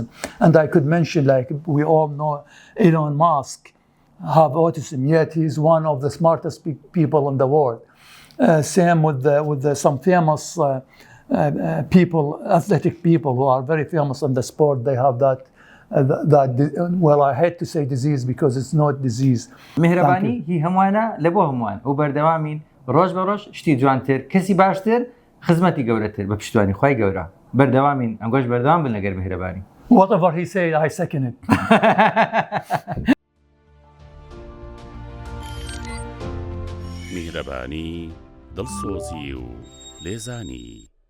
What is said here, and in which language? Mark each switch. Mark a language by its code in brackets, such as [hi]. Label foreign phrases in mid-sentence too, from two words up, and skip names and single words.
[en] And I could mention, like, we all know Elon Musk have autism, yet he's one of the smartest people in the world. Same with some famous people, athletic people who are very famous in the sport. They have that well, I hate to say disease because it's not disease. [ckb] میهرەبانی هی هەمووانە لە بۆ هەمووان ئەو بەردەوامین ڕۆژ بە ڕۆژ شتی جوانتر کەسی باشتر خزمەتی گەورەتر بە پشتیوانی خوای گەورە بەردەوامین ئەمگۆش بەردەوام بن لەگەر میهرەبانی. [en] Whatever he said, I second it. [ckb] میهرەبانی دڵسۆزی و لێزانی